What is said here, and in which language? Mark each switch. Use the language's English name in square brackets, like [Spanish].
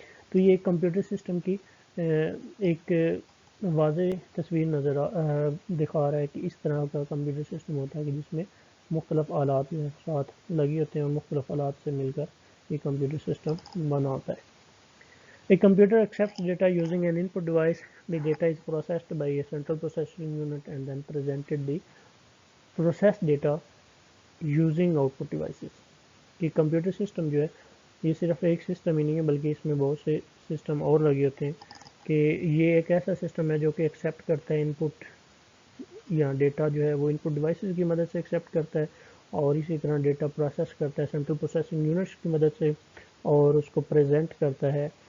[Urdu] تو یہ ایک کمپیوٹر سسٹم کی ایک واضح تصویر دکھا رہا ہے کہ اس طرح کا کمپیوٹر سسٹم ہوتا ہے کہ جس میں مختلف آلات میں ساتھ لگے ہوتے ہیں اور مختلف آلات سے مل کر یہ کمپیوٹر سسٹم بنا ہوتا ہے. [English] A computer accepts data using an input device. The data is processed by a central processing unit and then presented the processed data using output devices. [Urdu] کہ کمپیوٹر سسٹم جو ہے یہ صرف ایک سسٹم ہی نہیں ہے بلکہ اس میں بہت سے سسٹم اور لگے ہوتے ہیں، کہ یہ ایک ایسا سسٹم ہے جو کہ ایکسیپٹ کرتا ہے ان پٹ یا ڈیٹا جو ہے وہ ان پٹ ڈیوائسز کی مدد سے ایکسیپٹ کرتا ہے، اور اسی طرح ڈیٹا پروسیس کرتا ہے سینٹرل پروسیسنگ یونٹس کی مدد سے، اور اس کو پریزنٹ کرتا ہے.